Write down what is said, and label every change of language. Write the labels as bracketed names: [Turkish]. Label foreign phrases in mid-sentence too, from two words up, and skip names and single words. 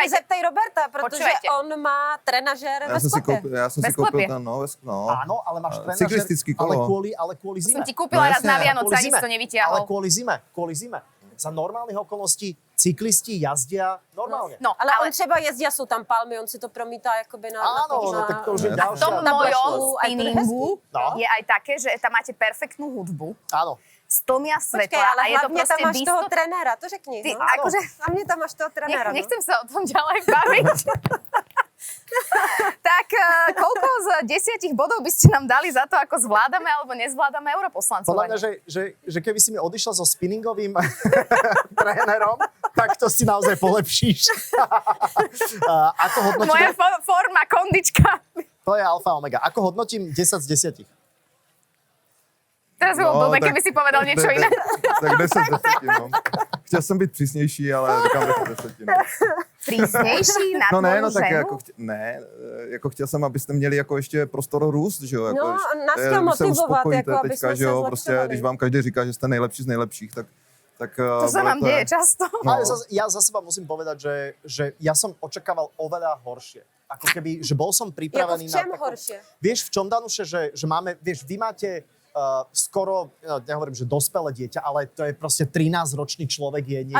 [Slovak] počúvajte. [Czech] zeptej Roberta, protože [Slovak] Počúvajte. [Czech] on má trenažér ve [Slovak] Ja som si [Czech] sklepě. koupil, Bez klepie. ten, no. [Slovak] Áno, ale máš trenažer, [Czech] Cyklistický kolo. [Slovak] ale kvôli zime. Som ti kúpila raz jasne, na Vianoce, Kvôli ani si zime. to Ale nevytiahol. kvôli zime. Za normálnych okolností cyklisti jazdia normálne. No, [Czech] Ale on třeba jezdí a jsou tam palmy, on si to promítá jakoby na... [Slovak] Áno, [Czech] na [Slovak] no, tak to už je A v tom ďalšia. Na mojom Blažku, aj to je spinningu No. je aj také, že tam máte perfektnú hudbu, Áno. stlmia [Czech] Počkej, [Slovak] svetla [Czech] ale [Slovak] a je [Czech] to hlavně tam [Slovak] proste [Czech] máš toho [Slovak] disco... [Czech] trenéra, to řekni. [Slovak] Ty, no. akože, [Czech] A mě tam máš toho trenéra. [Slovak] no. nechcem sa o tom ďalej baviť. Tak koľko z 10 bodov by ste nám dali za to, ako zvládame alebo nezvládame Podľa mňa, europoslancovanie? že keby si mi odišla so spinningovým trénerom, tak to si naozaj polepšíš. Ako hodnotíme? Moja forma, kondička. To je alfa omega. Ako hodnotím 10 z 10? Teraz by bolo blbé, keby si povedal niečo iné. [Czech] Tak 10 desetin, no. Chtěl jsem být přísnější, ale říkám 10 desetin. No. [Slovak] Prísnejší na [Czech] No [Slovak] tvoju [Czech] ne, no tak [Slovak] ženu? [Czech] jako chtěl jsem, abyste měli jako ještě prostor růst, že jo. Jako, No, když, nás chtěl když se motivovat, uspokojíte jako aby teďka, jsme že se jo, prostě, zlepšovali. když vám každý říká, že jste nejlepší z nejlepších, tak [Slovak] To sa vám deje často. No. Ale ja za seba musím povedať, že ja som očakával oveľa horšie. Ako keby, že bol som [Czech] Jako [Slovak] pripravený [Czech] v čem [Slovak] na... horšie? Vieš, v čom, Danuše, že máme... Vieš, vy máte skoro, no, nehovorím, že dospelé dieťa, ale to je proste 13-ročný človek je niekde...